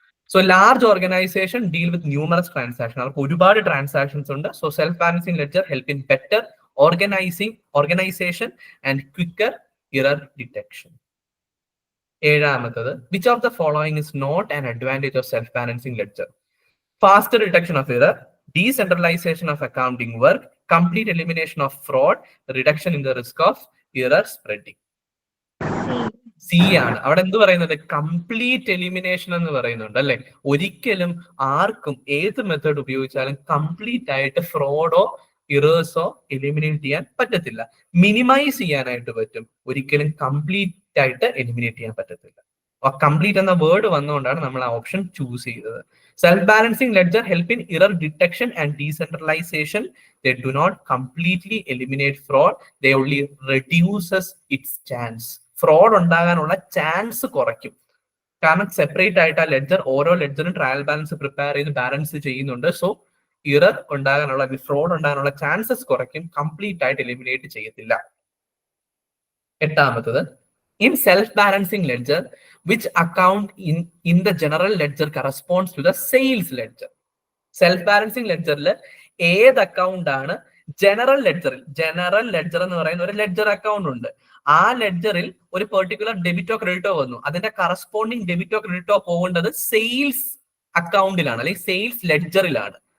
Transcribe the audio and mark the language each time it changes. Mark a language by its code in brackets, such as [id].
[en] So large organization deal with numerous transaction. [ml] അവർക്ക് ഒരുപാട് transactions ഉണ്ട്. [en] So self balancing ledger help in better organization and quicker error detection. ഏഴാമത്തത്, which of the following is not an advantage of self balancing ledger? Faster detection of error, decentralization of accounting work, complete elimination of fraud, reduction in the risk of error spreading. [ml] C ആണ്. അവിടെ എന്ത് പറയുന്നുണ്ട്? Complete elimination എന്ന് പറയുന്നുണ്ട് അല്ലെ. ഒരിക്കലും ആർക്കും ഏത് മെത്തേഡ് ഉപയോഗിച്ചാലും കംപ്ലീറ്റ് ആയിട്ട് ഫ്രോഡോ ഇറേഴ്സോ എലിമിനേറ്റ് ചെയ്യാൻ പറ്റത്തില്ല. മിനിമൈസ് ചെയ്യാനായിട്ട് പറ്റും, ഒരിക്കലും കംപ്ലീറ്റ് ആയിട്ട് എലിമിനേറ്റ് ചെയ്യാൻ പറ്റത്തില്ല. കംപ്ലീറ്റ് എന്ന വേർഡ് വന്നുകൊണ്ടാണ് നമ്മൾ ആ ഓപ്ഷൻ ചൂസ് ചെയ്തത്. [en] Self balancing ledger help in error detection and decentralization. They do not completely eliminate fraud, they only reduces its chance. [ml] Fraud ഉണ്ടാകാനുള്ള ചാൻസ് കുറയ്ക്കും. കാരണം സെപ്പറേറ്റ് ആയിട്ട് ആ ലെഡ്ജർ, ഓരോ ലെഡ്ജറും ട്രയൽ ബാലൻസ് പ്രിപ്പയർ ചെയ്ത് ബാലൻസ് ചെയ്യുന്നുണ്ട്. സോ ഇറർ ഉണ്ടാകാനുള്ള, ഫ്രോഡ് ഉണ്ടാകാനുള്ള ചാൻസസ് കുറയ്ക്കും, കംപ്ലീറ്റ് ആയിട്ട് എലിമിനേറ്റ് ചെയ്യത്തില്ല. [en] എട്ടാമത്തത്, in self balancing ledger which account in the general ledger corresponds to the sales ledger. [ml] Self balancing ലെഡ്ജറിൽ ഏത് അക്കൗണ്ട് ആണ് ജനറൽ ലെഡ്ജർ എന്ന് പറയുന്ന ഒരു ലെഡ്ജർ അക്കൗണ്ട് ഉണ്ട്. ആ ലെഡ്ജറിൽ ഒരു പെർട്ടിക്കുലർ ഡെബിറ്റോ ക്രെഡിറ്റോ വന്നു, അതിന്റെ കറസ്പോണ്ടിങ് ഡെബിറ്റോ ക്രെഡിറ്റോ പോകേണ്ടത് സെയിൽസ് അക്കൗണ്ടിലാണ് അല്ലെങ്കിൽ സെയിൽസ് ലെഡ്ജറിലാണ്.